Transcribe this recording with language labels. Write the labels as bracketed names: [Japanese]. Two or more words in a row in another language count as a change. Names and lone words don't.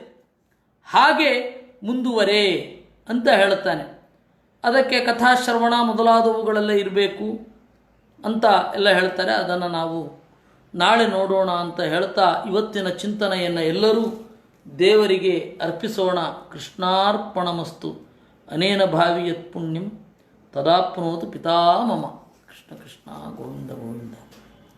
[Kannada] ಹಾಗೆ ಮುಂದುವರೆ ಅಂತ ಹೇಳ್ತಾನೆ. ಅದಕ್ಕೆ ಕಥಾಶ್ರವಣ ಮೊದಲಾದವುಗಳೆಲ್ಲ ಇರಬೇಕು ಅಂತ ಎಲ್ಲ ಹೇಳ್ತಾರೆ. ಅದನ್ನು ನಾವು ನಾಳೆ ನೋಡೋಣ ಅಂತ ಹೇಳ್ತಾ ಇವತ್ತಿನ ಚಿಂತನೆಯನ್ನು ಎಲ್ಲರೂ ದೇವರಿಗೆ ಅರ್ಪಿಸೋಣ. [Sanskrit] ಕೃಷ್ಣಾರ್ಪಣಮಸ್ತು. ಅನೇನ ಭಾವಿ ಯತ್ ಪುಣ್ಯಂ ತದಾಪ್ನೋತು ಪಿತಾಮಮ. ಕೃಷ್ಣ ಕೃಷ್ಣ ಗೋವಿಂದ ಗೋವಿಂದ.